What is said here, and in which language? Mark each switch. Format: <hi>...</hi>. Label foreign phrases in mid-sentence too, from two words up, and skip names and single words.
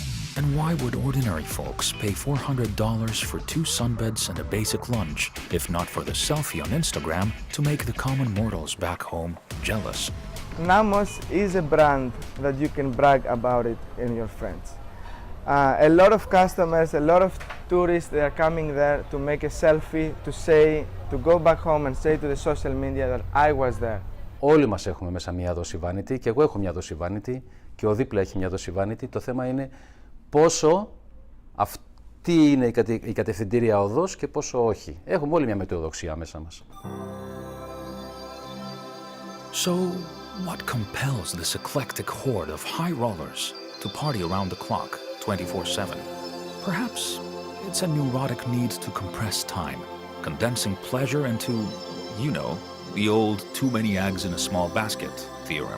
<en>And why would ordinary folks pay $400 for 2 sunbeds and a basic lunch, if not for the selfie on Instagram to make the common mortals back home jealous? Namos is a brand that you can brag about it in your friends. A lot of customers, a lot of tourists, they are coming there to make a selfie, to go back home and say to the social media that I was there.</en> <el>Όλοι μας έχουμε μέσα μία δόση vanity και εγώ έχω μια δόση vanity και ο δίπλα έχει μια δόση vanity. Το θέμα είναι πόσο αυτή είναι η κατευθυντήρια οδός και πόσο όχι. Έχουμε όλοι μια μετεοδοξία μέσα μας.</el> <en>So, what compels this eclectic horde of high rollers to party around the clock, 24/7? Perhaps it's a neurotic need to compress time, condensing pleasure into, you know, the old too many eggs in a small basket theorem.</en>